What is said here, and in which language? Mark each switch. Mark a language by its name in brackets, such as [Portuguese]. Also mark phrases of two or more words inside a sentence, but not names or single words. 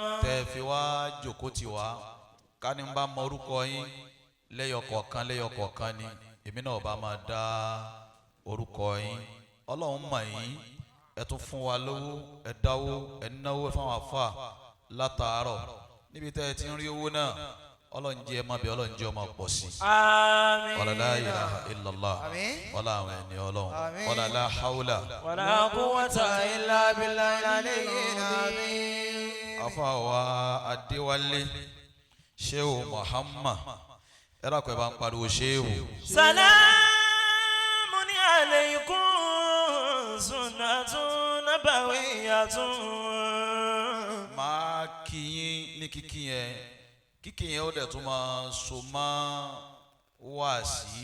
[Yoruba] tẹ́ fi wá jókòó tì wá ká ní bá mọ orúkọ yín lẹ́yọkọ̀ọ̀kan ni èmi náà bá máa dá orúkọ yín Ọlọ́run mọ̀ yín ẹ tún fún wa lówó ẹ dáwó ẹ náwó fáwọn àfà látàárọ̀ níbi tẹ́ ẹ ti ń rí owó náà Ọlọ́run jẹ́ ẹ má bẹ Ọlọ́run jẹ́ ọmọ pọ̀ sí. Àmín. [Arabic] ولا لا إله إلا الله. Wala [Yoruba] àwọn ẹni Ọlọ́run. [Arabic] ولا لا حول. ولا قوة إلا بالله العلي العظيم. [Yoruba] Afa wa Adewale Sheikh Muhammad ẹ dákun ẹ bá ń pariwo Sheikh. [Arabic] سلام عليكم سنة نبوية. [Yoruba] Máa kí yín ní kíkí yẹn ó dẹ̀ tún máa so máa wá sí.